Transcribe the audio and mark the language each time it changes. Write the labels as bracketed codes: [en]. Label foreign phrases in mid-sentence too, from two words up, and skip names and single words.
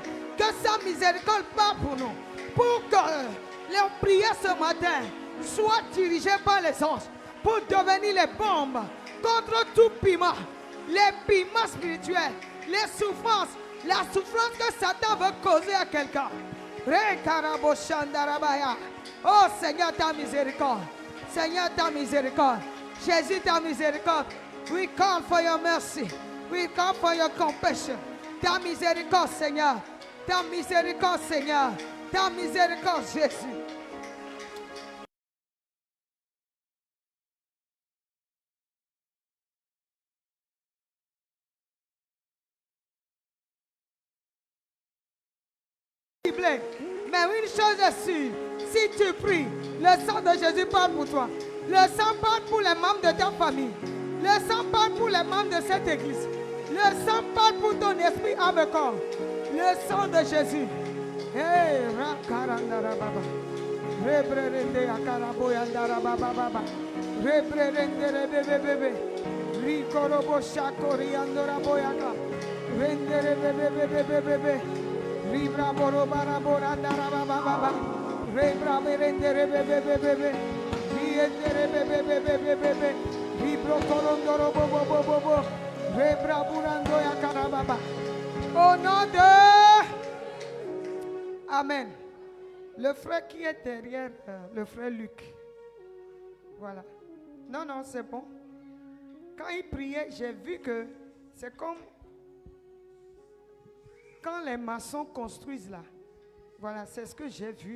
[fr] Que sa miséricorde part pour nous, pour que les prières ce matin soient dirigées par les anges, pour devenir les bombes contre tout piment, les piments spirituels, les souffrances, la souffrance que Satan veut causer à quelqu'un. Oh Seigneur, ta miséricorde. Seigneur, ta miséricorde. Jésus, ta miséricorde. [en] We call for your mercy. We call for your compassion. [fr] Ta miséricorde, Seigneur. Ta miséricorde, Seigneur. Ta miséricorde, Jésus. Mais une chose est sûre, si tu pries, le sang de Jésus parle pour toi. Le sang parle pour les membres de ta famille. Le sang parle pour les membres de cette église. Le sang parle pour ton esprit, âme et corps. Le sang de Jésus. Hey, Rakarandarababa. Rebrerende akaraboyandarababa. Rebrerende rebebebebe. Rikorobo shakoriandoraboyaka. Rendere bebebebebebe. Ribra boro bara bora dara baba baba. Rebra berende rebebebebebe. Riendere bebebebebebe. Ribro torondoro bobo bobo bobo. Rebra burando ya karababa. Au nom de... Amen. Le frère qui est derrière, le frère Luc. Voilà. Non, non, c'est bon. Quand il priait, j'ai vu que c'est comme... Quand les maçons construisent là, voilà, c'est ce que j'ai vu.